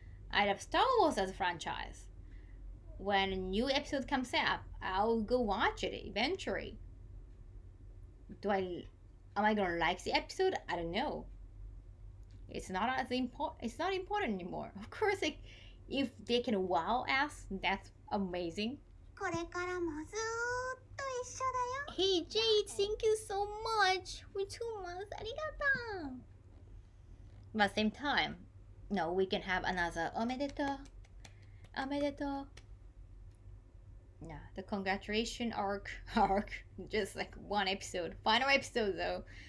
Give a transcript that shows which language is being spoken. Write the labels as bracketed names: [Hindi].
[English] I have Star Wars as a franchise. When a new episode comes out, I'll go watch it eventually. Do I am I gonna like the episode? I don't know. It's not as important. It's not important anymore. Of course, like, if they can wow us, that's amazing. [Japanese] これからもずーっと一緒だよ. [English] Hey Jade, thank you so much for 2 months. [Japanese] ありがとう. [English] But same time, no, we can have another omedeto, omedeto. Yeah, the congratulation arc, just like one episode, final episode though.